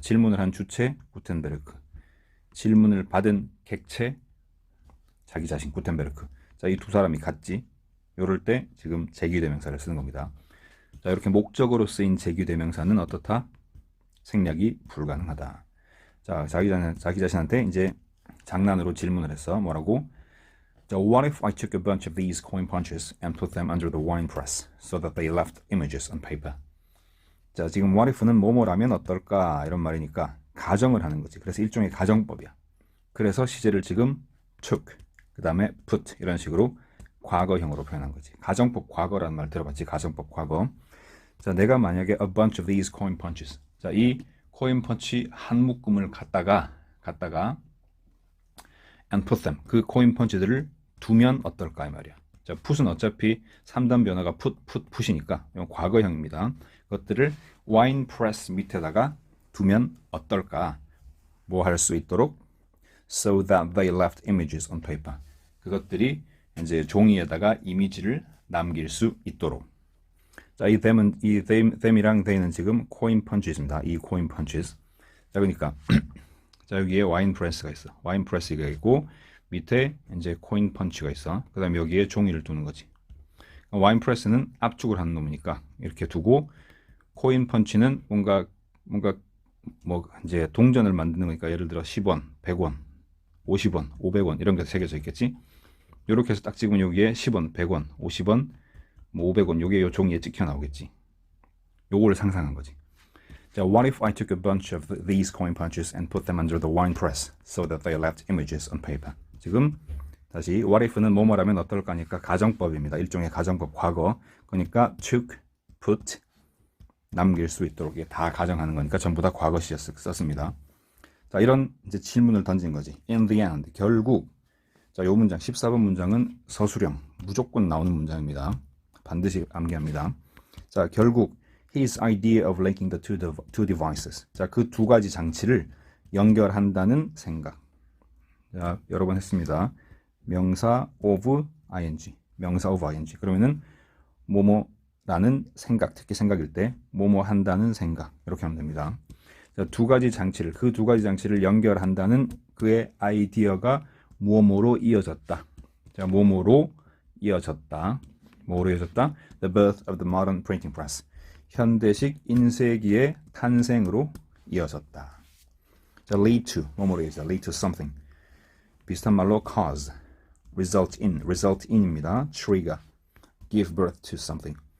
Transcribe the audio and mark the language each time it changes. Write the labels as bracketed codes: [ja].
[ko] 질문을 한 주체 구텐베르크. 질문을 받은 객체 자기 자신 구텐베르크. 자, 이 두 사람이 같지. 요럴 때 지금 제규대명사를 쓰는 겁니다. 자, 이렇게 목적으로 쓰인 제규대명사는 어떻다? 생략이 불가능하다. 자, 자기 자신한테 이제 장난으로 질문을 했어. 뭐라고? [en] 자, what if I took a bunch of these coin punches and put them under the wine press so that they left images on paper? [ko] 자, 지금 what if는 뭐뭐라면 어떨까 이런 말이니까 가정을 하는 거지. 그래서 일종의 가정법이야. 그래서 시제를 지금 took, 그 다음에 put 이런 식으로 과거형으로 표현한 거지. 가정법 과거라는 말 들어봤지? 가정법 과거. [en] 자, [ko] 내가 만약에 [en] a bunch of these coin punches. [ko] 자, 이 코인 펀치 한 묶음을 갖다가 [en] and put them. [ko] 그 코인 펀치들을 두면 어떨까 이 말이야. 자, put은 어차피 3단 변화가 put이니까 이건 과거형입니다. 그것들을 wine press 밑에다가 두면 어떨까? 뭐 할 수 있도록 [en] so that they left images on paper. [ko] 그것들이 이제 종이에다가 이미지를 남길 수 있도록. 자, 이 them이랑 they는 지금 coin punches입니다. 이 coin punches. 자, 그러니까 자, 여기에 와인 프레스가 있어. 와인 프레스가 있고 밑에 이제 코인 펀치가 있어. 그다음에 여기에 종이를 두는 거지. 와인 프레스는 압축을 하는 놈이니까 이렇게 두고 코인 펀치는 뭔가 뭐 이제 동전을 만드는 거니까 예를 들어 10원, 100원, 50원, 500원 이런 게 새겨져 있겠지. 이렇게 해서 딱 찍으면 여기에 10원, 100원, 50원, 뭐 500원 요게 요 종이에 찍혀 나오겠지. 요거를 상상한 거지. [en] 자, what if I took a bunch of these coin punches and put them under the wine press so that they left images on paper. [ko] 지금 다시 what if는 뭐뭐라면 어떨까니까 가정법입니다. 일종의 가정법 과거. 그러니까 took, put 남길 수 있도록 이게 다 가정하는 거니까 전부 다 과거시 썼습니다. 자, 이런 이제 질문을 던진 거지. [en] In the end, [ko] 결국. 자, 요 문장 14번 문장은 서술형 무조건 나오는 문장입니다. 반드시 암기합니다. 자, 결국 [en] his idea of linking the two devices. [ko] 자, 그 두 가지 장치를 연결한다는 생각. 자, 여러 번 했습니다. 명사 of ing. 명사 of ing. 그러면은 뭐뭐라는 생각, 특히 생각일 때 뭐뭐 한다는 생각. 이렇게 하면 됩니다. 자, 두 가지 장치를, 그 두 가지 장치를 연결한다는 그의 아이디어가 뭐뭐로 이어졌다. 자, 뭐뭐로 이어졌다. 뭐로 이어졌다? [en] The birth of the modern printing press. [ko] 현대식 인쇄기의 탄생으로 이어졌다. 자, lead to, 뭐뭐로 이어져? [en] lead to something. [ko] 비슷한 말로 cause, result in입니다. [en] trigger, give birth to something.